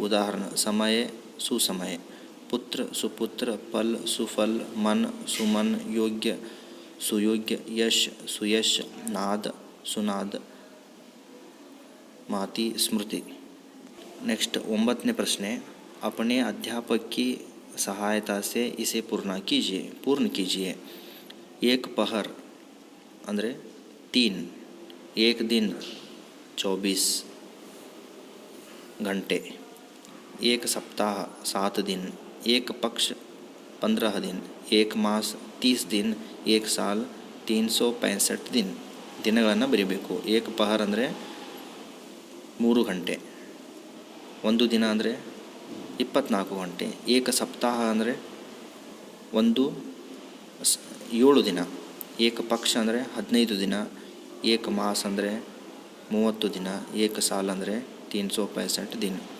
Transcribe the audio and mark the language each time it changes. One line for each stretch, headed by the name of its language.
Hindi: उदाहरण समय सुसमय, पुत्र सुपुत्र, फल सुफल, मन सुमन, योग्य सुयोग्य, यश सुयश, नाद सुनाद, माति स्मृति. नेक्स्ट 9वें प्रश्न अपने अध्यापक की सहायता से इसे पूर्ण कीजिए. एक पहर
Kannada: ಅಂದರೆ
Hindi: 3, एक दिन 24 घंटे, एक सप्ताह 7 दिन, एक पक्ष 15 दिन, एक मास 30 दिन, एक साल 365 दिन.
Kannada: ದಿನಗಳನ್ನು ಬರೀಬೇಕು. ಏಕ ಪಹರ್ ಅಂದರೆ 3 ಗಂಟೆ, ಒಂದು ದಿನ ಅಂದರೆ 24 ಗಂಟೆ, ಏಕ ಸಪ್ತಾಹ ಅಂದರೆ 7 ದಿನ, ಏಕ ಪಕ್ಷ ಅಂದರೆ 15 ದಿನ, ಏಕ ಮಾಸ ಅಂದರೆ 30 ದಿನ, ಏಕ ಸಾಲ ಅಂದರೆ 365 ದಿನ.